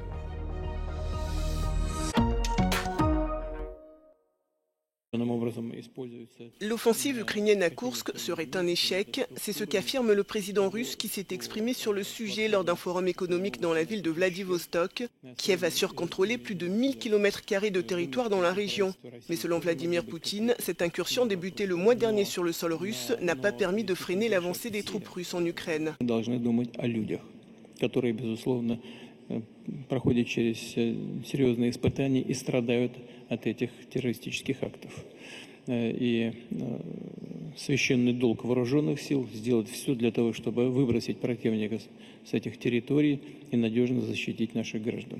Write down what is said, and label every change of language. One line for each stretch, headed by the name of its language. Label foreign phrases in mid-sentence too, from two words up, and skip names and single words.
French: L'offensive ukrainienne à Koursk serait un échec, c'est ce qu'affirme le président russe qui s'est exprimé sur le sujet lors d'un forum économique dans la ville de Vladivostok. Kiev assure contrôler plus de 1000 km² de territoire dans la région. Mais selon Vladimir Poutine, cette incursion débutée le mois dernier sur le sol russe n'a pas permis de freiner l'avancée des troupes russes en Ukraine.
Russian: Проходят через серьезные испытания и страдают от этих террористических актов. И священный долг вооруженных сил сделать все для того, чтобы выбросить противника с этих территорий и надежно защитить наших граждан.